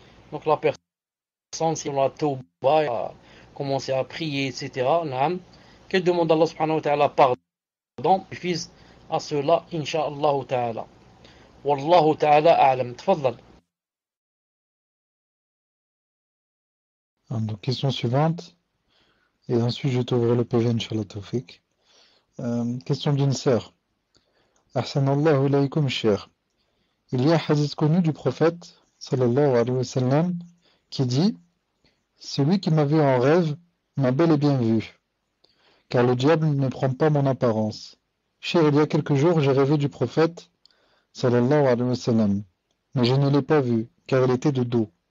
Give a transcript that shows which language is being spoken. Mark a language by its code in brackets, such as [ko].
[fr] Donc la personne, si on a tauba, a commencé à prier, etc., qu'elle demande à Allah [ar] subhanahu wa ta'ala [fr] pardon, fils à cela, [ar] insha'Allah ta'ala. Wallahu ta'ala a'lam. Tfadlal. [fr] Donc, question suivante, et ensuite je t'ouvre le PV, [ar] Inch'Allah Tawfiq. [fr] Question d'une sœur. [ar] Ahsanallahu alaykum, cher. [fr] Il y a un hadith connu du prophète, [ar] sallallahu alayhi wa sallam, [fr] qui dit: celui qui m'a vu en rêve m'a bel et bien vu, car le diable ne prend pas mon apparence. Cher, il y a quelques jours, j'ai rêvé du prophète, [ar] sallallahu alayhi wa sallam, [fr] mais je ne l'ai pas vu, car il était de dos.